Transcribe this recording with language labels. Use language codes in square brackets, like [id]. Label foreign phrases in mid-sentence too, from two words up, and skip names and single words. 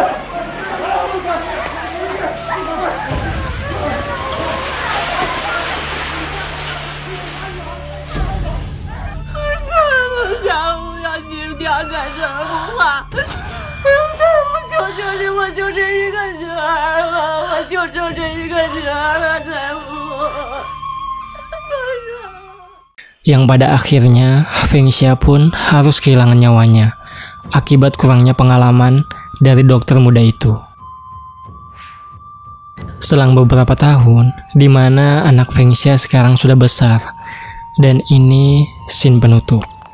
[zh] 金条在这儿不怕，大夫，求求你，我就这一个女儿了，我就剩这一个女儿了，大夫。 [id] Yang pada akhirnya Feng Xia pun harus kehilangan nyawanya akibat kurangnya pengalaman dari dokter muda itu. Selang beberapa tahun, di mana anak Feng Xia sekarang sudah besar, dan ini scene penutup.